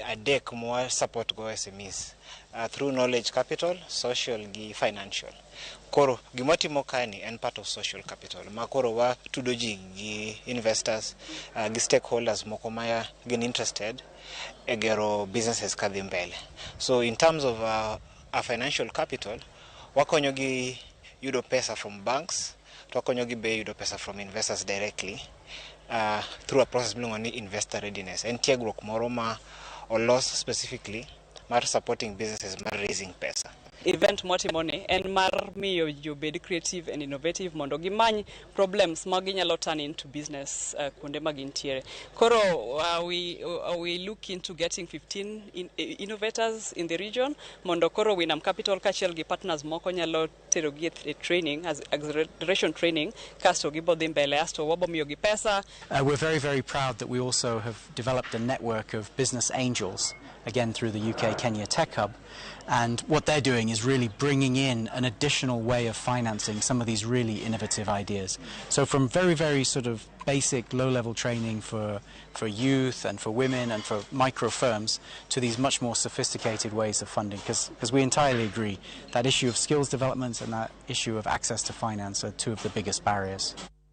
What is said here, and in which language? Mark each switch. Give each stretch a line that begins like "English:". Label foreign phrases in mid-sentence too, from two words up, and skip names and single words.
Luo (Kenya and Tanzania): adek mwa
English: support go SMEs through knowledge capital, social gi financial.
Luo (Kenya and Tanzania): Koro gima timo kani en
English: part of social capital
Luo (Kenya and Tanzania): ma koro wa tudo ji gi investors gi stakeholders moko ma gin interested e gero businesses kadhi mbele.
English: So in terms of a financial capital,
Luo (Kenya and Tanzania): wakonyo gi yudo pesa
English: from banks,
Luo (Kenya and Tanzania): wakonyo gi be yudo pesa
English: from investors directly through a process belonging to investor readiness
Luo (Kenya and Tanzania): and tiegruok moro ma olos specifically mar
English: supporting businesses
Luo (Kenya and Tanzania): mar raising pesa. Event motimoni en mar miyo jobed
English: creative and innovative
Luo (Kenya and Tanzania): mondo gimany problems ma ginyalo
English: turn into business
Luo (Kenya and Tanzania): kuonde ma gintiere. Koro
English: we look into getting 15 innovators in the region
Luo (Kenya and Tanzania): mondo koro Winam Capital kachiel gi partners moko nyalo tero gi e training
English: as acceleration training
Luo (Kenya and Tanzania): kasto gibodhi mbele asto wabomiyo gi pesa.
English: We're very, very proud that we also have developed a network of business angels, again through the UK Kenya Tech Hub, and what they're doing is really bringing in an additional way of financing some of these really innovative ideas. So from very, very sort of basic low-level training for youth and for women and for micro firms to these much more sophisticated ways of funding, because we entirely agree that issue of skills development and that issue of access to finance are two of the biggest barriers.